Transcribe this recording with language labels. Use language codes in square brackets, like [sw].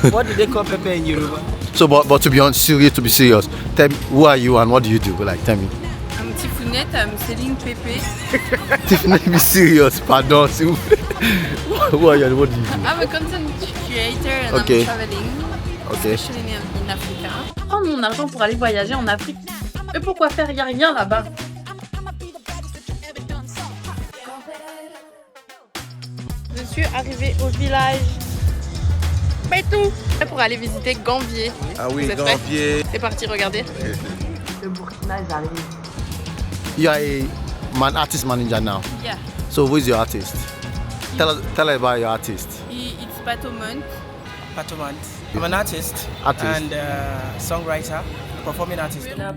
[en] what do they call pepe in Yoruba? So but to be serious, tell me, who are you and what do you do? Like, tell me. I'm Tifounet, I'm selling pepe. Tifounet, be serious, pardon. Who are you and what do you do? I'm a content creator and Okay. I'm traveling. Okay. Especially in Africa. [fr] Prendre mon argent pour aller voyager en Afrique. Et pourquoi faire? Il n'y a rien là-bas. Je suis arrivée au village Pétou pour aller visiter Gambier. Ah oui, Vous êtes prêts? Gambier. C'est parti, regardez. Le Burkina, j'arrive. [en] You are an artist manager now. Yeah. So who is your artist? Tell us about your artist. It's Patomont. Patomant. I'm an artist. And songwriter, performing artist.